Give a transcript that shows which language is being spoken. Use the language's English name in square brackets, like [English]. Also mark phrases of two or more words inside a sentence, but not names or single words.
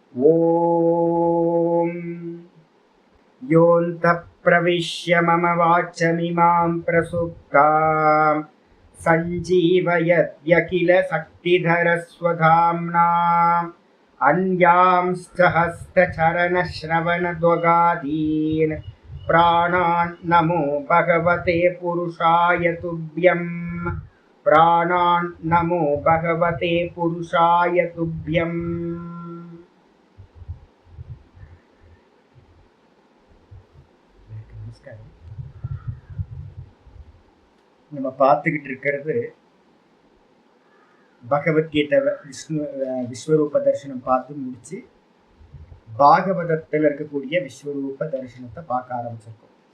[Sanskrit] ओम योऽन्तः प्रविश्य मम वाचमिमां प्रसुप्ताम् संजीवयत्यखिल शक्तिधरस्वधाम्ना अन्यांश्च हस्तचरणश्रवणध्वगादीन् प्राणान् नमो भगवते पुरुषाय तुभ्यं। प्राणान् नमो भगवते पुरुषाय तुभ्यं। [Tamil] நம்ம பார்த்துக்கிட்டு இருக்கிறது பகவத்கீதை விஸ்வரூப தரிசனம் பார்த்து முடிச்சு பாகவதத்தில் இருக்கக்கூடிய விஸ்வரூப தரிசனத்தை பார்க்க ஆரம்பிச்சிருக்கோம்.